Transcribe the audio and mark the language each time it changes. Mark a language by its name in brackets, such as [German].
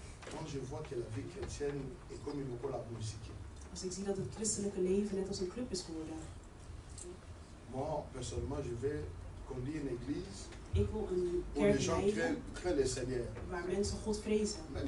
[French] Quand je vois que la vie chrétienne est comme une école à musique. [Dutch] Als ik zie dat het christelijke leven net als een club is geworden. [French] Moi, personnellement, je vais conduire une église. [Dutch] Ik wil een kerk leiden waar mensen God vrezen.